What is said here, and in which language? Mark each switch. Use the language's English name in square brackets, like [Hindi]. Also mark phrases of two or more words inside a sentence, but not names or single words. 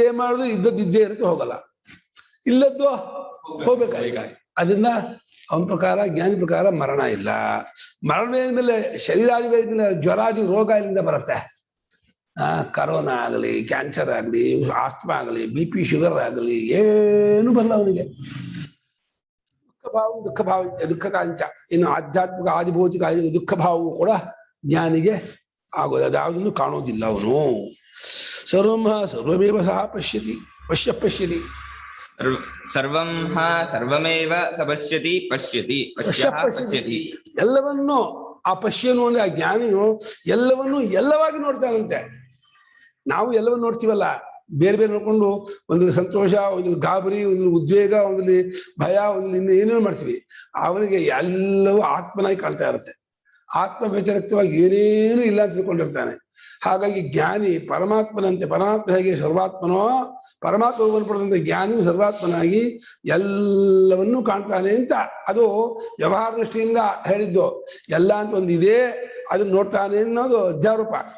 [Kannada] ಏನ್ ಮಾಡುದು ಇದ್ದದ್ದು ಇದ್ದೇ ಇರುತ್ತೆ ಹೋಗಲ್ಲ ಇಲ್ಲದ್ದು ಹೋಗ್ಬೇಕಾಗ ಅದನ್ನ ಅವನ ಪ್ರಕಾರ ಜ್ಞಾನಿ ಪ್ರಕಾರ ಮರಣ ಇಲ್ಲ ಮರಣ ಮೇಲೆ ಶರೀರಾದಿಗಳ ಜ್ವರಾದಿ ರೋಗ ಇಲ್ಲಿಂದ ಬರುತ್ತೆ ಕರೋನಾ ಆಗಲಿ ಕ್ಯಾನ್ಸರ್ ಆಗಲಿ ಆಸ್ತಮಾ ಆಗಲಿ BP ಶುಗರ್ ಆಗಲಿ ಏನು ಬರಲ್ಲ ಅವನಿಗೆ ದುಃಖಕಾಂಚ ಇನ್ನು ಆಧ್ಯಾತ್ಮಿಕ ಆದಿಭೌತಿಕ ದುಃಖಭಾವವು ಕೂಡ ಜ್ಞಾನಿಗೆ ಆಗೋದು ಅದಾವುದನ್ನು ಕಾಣೋದಿಲ್ಲ ಅವನು [Sanskrit] ಸರ್ವಮೇವ ಸಹ ಪಶ್ಯತಿ ಪಶ್ಯತಿ ಸರ್ವಮೇವ ಸಪಶ್ಯತಿ ಪಶ್ಯತಿ [Kannada] ಎಲ್ಲವನ್ನೂ ಆ ಪಶ್ಯನು ಅಂದ್ರೆ ಆ ಜ್ಞಾನಿಯು ಎಲ್ಲವನ್ನೂ ಎಲ್ಲವಾಗಿ ನೋಡ್ತಾನಂತೆ ನಾವು ಎಲ್ಲವನ್ನು ನೋಡ್ತೀವಲ್ಲ ಬೇರೆ ಬೇರೆ ನೋಡ್ಕೊಂಡು ಒಂದಲ್ಲಿ ಸಂತೋಷ ಒಂದಲ್ಲಿ ಗಾಬರಿ ಒಂದಲ್ಲಿ ಉದ್ವೇಗ ಒಂದಲ್ಲಿ ಭಯ ಒಂದಲ್ಲಿ ಇನ್ನು ಏನೇನು ಮಾಡ್ತೀವಿ ಅವನಿಗೆ ಎಲ್ಲವೂ ಆತ್ಮನಾಗಿ ಕಾಣ್ತಾ ಇರುತ್ತೆ ಆತ್ಮ ವ್ಯತಿರಿಕ್ತವಾಗಿ ಏನೇನು ಇಲ್ಲ ಅಂತ ತಿಳ್ಕೊಂಡಿರ್ತಾನೆ ಹಾಗಾಗಿ ಜ್ಞಾನಿ ಪರಮಾತ್ಮನಂತೆ ಪರಮಾತ್ಮ ಹೇಗೆ ಸರ್ವಾತ್ಮನೋ ಪರಮಾತ್ಮವನ್ನು ಪಡೆದಂತೆ ಜ್ಞಾನಿಯು ಸರ್ವಾತ್ಮನಾಗಿ ಎಲ್ಲವನ್ನೂ ಕಾಣ್ತಾನೆ ಅಂತ ಅದು ವ್ಯವಹಾರ ದೃಷ್ಟಿಯಿಂದ ಹೇಳಿದ್ದು ಎಲ್ಲ ಅಂತ ಒಂದಿದೆ ಅದನ್ನ ನೋಡ್ತಾನೆ ಅನ್ನೋದು ಅಧ್ಯಾರೋಪ